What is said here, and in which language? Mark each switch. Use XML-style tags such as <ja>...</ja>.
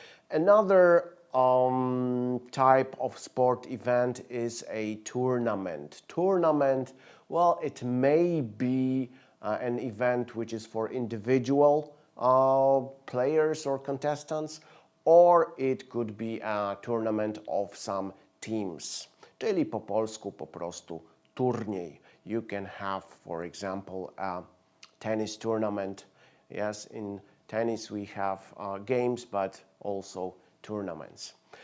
<en>Another type of sport event is a tournament. Tournament, well, it may be an event which is for individual players or contestants, or it could be a tournament of some teams.</en> <pl>Czyli po polsku po prostu turniej.</pl> <en>You can have, for example, a tennis tournament. Yes, in tennis we have games, but also tournaments.</en>